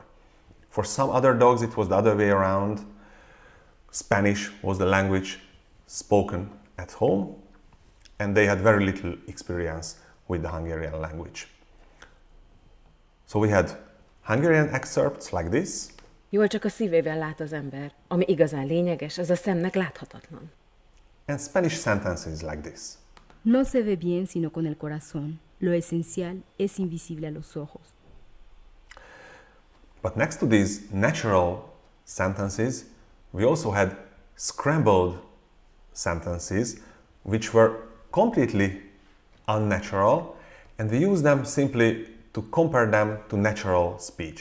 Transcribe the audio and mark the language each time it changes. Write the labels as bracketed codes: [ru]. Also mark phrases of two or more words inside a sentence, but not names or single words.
[en] For some other dogs, it was the other way around. Spanish was the language spoken at home, and they had very little experience with the Hungarian language. So we had Hungarian excerpts like this. [hu] Jól csak a szívével lát az ember. Ami igazán lényeges, az a szemnek láthatatlan. [en] And Spanish sentences like this. [es] No se ve bien sino con el corazón. Lo esencial es invisible a los ojos. [en] But next to these natural sentences, we also had scrambled sentences, which were completely unnatural, and we used them simply to compare them to natural speech.